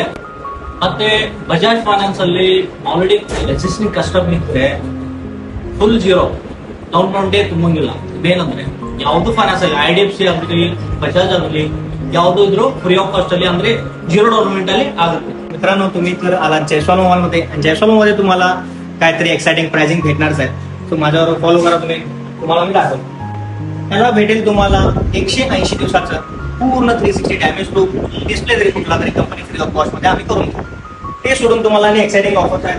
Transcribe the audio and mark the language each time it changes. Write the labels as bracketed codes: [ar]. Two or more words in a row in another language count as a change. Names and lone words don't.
[kn] ಮತ್ತೆ ಬಜಾಜ್ ಫೈನಾನ್ಸ್ ಅಲ್ಲಿ [en] already existing customer [kn] ಇದ್ರೆ [en] full 0 down payment [kn] ತುಂಬಂಗಿಲ್ಲ. ಇದೇನಂದ್ರೆ ಯಾವ್ದು ಫೈನಾನ್ಸ್ ಆಗಲಿ, IDFC ಆಗಲಿ, ಬಜಾಜ್ ಆಗಲಿ, ಯಾವ್ದು ಇದ್ರು [en] free of cost [kn] ಅಲ್ಲಿ, ಅಂದ್ರೆ [en] 0 down payment [kn] ಅಲ್ಲಿ आಗುತ್ತೆ. [mr] मित्रांनो, तुम्ही तर आला जयस्वाल मोबाईल मध्ये. जयस्वाल मध्ये तुम्हाला काहीतरी [en] exciting pricing [mr] भेटणारच आहे. तो माझ्यावर फॉलो करा तुम्ही. तुम्हाला मी दाखवतो. त्याला भेटेल तुम्हाला 180 दिवसाचं पूर्ण [en] 360 damage proof display. [mr] जरी कुठला तरी कंपनी [en] free of cost [mr] मध्ये आम्ही करून देतो. ते सोडून तुम्हाला आणि [en] exciting offers [mr] आहेत.